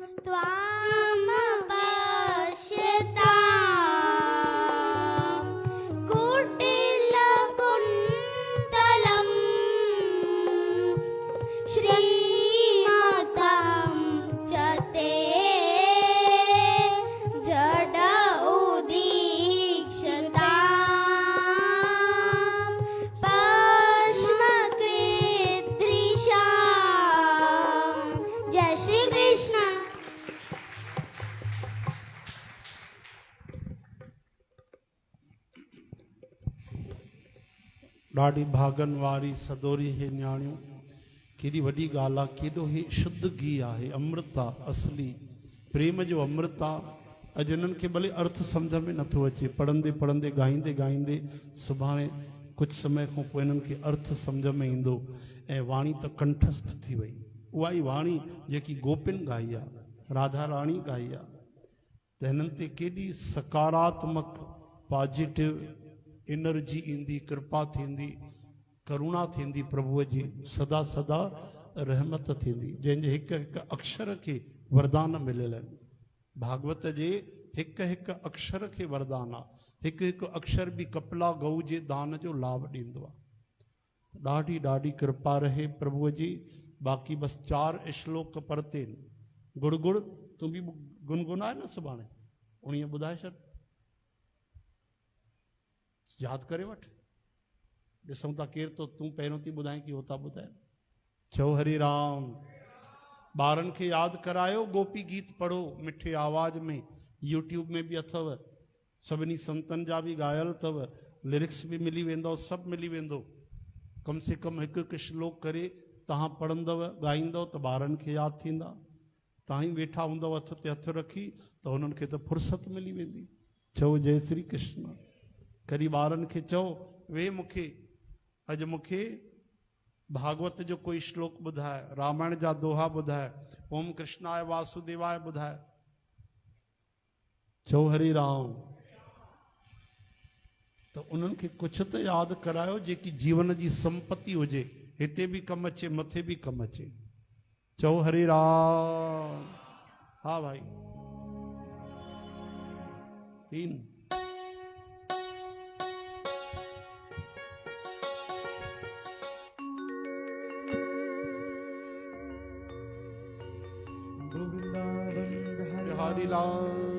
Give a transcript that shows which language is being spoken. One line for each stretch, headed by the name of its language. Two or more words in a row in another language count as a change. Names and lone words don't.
Sanskrit: त्वां पश्यताम् कुटिलकुन्तलम् श्रीमातां च ते जड उदीक्षताम् पश्मकृद्दृशाम्।
Sindhi: जय श्री कृष्ण। ॾाढी भागन वारी सदोरी हे न्याणियूं, केॾी वॾी ॻाल्हि आहे, केॾो ही शुद्ध घी आहे, अमृत आहे, असली प्रेम जो अमृत आहे। अॼु इन्हनि खे भले अर्थ सम्झ में नथो अचे, पढ़ंदे पढ़ंदे ॻाईंदे ॻाईंदे सुभाणे कुझु समय खां पोइ इन्हनि खे अर्थ सम्झ में ईंदो ऐं वाणी त कंठस्थ थी वई। उहा ई वाणी जेकी गोपिन ॻाई आहे, राधा राणी ॻाई आहे, त हिननि ते केॾी सकारात्मक
English: positive energy
Sindhi: ईंदी, कृपा थींदी, करुणा थींदी, प्रभुअ जी सदा सदा रहमत थींदी, जंहिंजे हिकु हिकु अक्षर खे वरदान मिलियल आहिनि। भागवत जे हिकु हिकु अक्षर खे वरदान आहे, हिकु हिकु अक्षर बि कपिला गऊ जे दान जो लाभ ॾींदो आहे। ॾाढी ॾाढी कृपा रहे प्रभुअ जी। बाक़ी बसि 4 श्लोक परते गुड़ गुड़ तूं बि गुनगुनाए न सुभाणे, उणिवीह ॿुधाए छॾ, यादि करे वठ। ॾिसूं था केरु तो तूं पहिरियों थी ॿुधाए की हो था ॿुधाइनि। चओ हरि राम। ॿारनि खे यादि करायो, गोपी गीत पढ़ो मिठे आवाज़ में, यूट्यूब में बि अथव, सभिनी संतनि जा बि ॻायल अथव, लिरिक्स बि मिली वेंदव, सभु मिली वेंदो।
Hindi: कम से कम
Sindhi: हिकु हिकु श्लोक करे तव्हां पढ़ंदव, ॻाईंदव त ॿारनि खे यादि थींदा। तव्हां ई वेठा हूंदव हथ ते हथ रखी त हुननि खे त फुर्सत मिली वेंदी। चओ जय श्री कृष्ण। करी ॿारनि खे चओ, वे मूंखे अॼु मूंखे भागवत जो कोई श्लोक ॿुधाए, रामायण जा दोहा ॿुधाए,
Sanskrit: ओम कृष्णाय वासुदेवाय ॿुधाए।
Sindhi: चओ हरि राम। त उन्हनि खे कुझु त यादि करायो जेकी जीवन जी संपत्ति हुजे, हिते बि कमु अचे, मथे बि कमु अचे। चओ हरि राम। हा भाई 3 हरि लाल